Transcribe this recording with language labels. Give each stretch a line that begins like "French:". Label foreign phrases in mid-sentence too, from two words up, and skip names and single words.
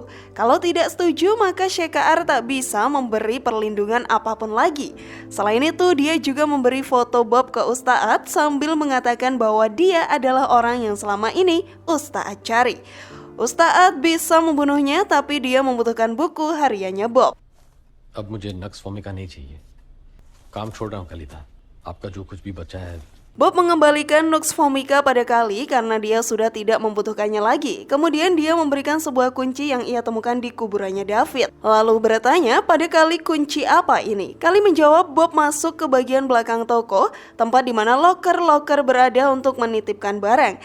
Indonesian: Kalau tidak setuju, maka Shekhar tak bisa memberi perlindungan apapun lagi. Selain itu, dia juga memberi foto Bob ke Ustaad sambil mengatakan bahwa dia adalah orang yang selama ini Ustaad cari. Ustaad bisa membunuhnya, tapi dia membutuhkan buku hariannya Bob.
Hindi: अब मुझे नक्स भूमिका नहीं चाहिए। काम छोड़ रहा हूँ कलिता। आपका जो कुछ भी बचा है।
Indonesian: Bob mengembalikan Nux Vomica pada Kali karena dia sudah tidak membutuhkannya lagi. Kemudian dia memberikan sebuah kunci yang ia temukan di kuburannya David. Lalu bertanya pada Kali kunci apa ini. Kali menjawab Bob masuk ke bagian belakang toko, tempat di mana loker-loker berada untuk menitipkan barang.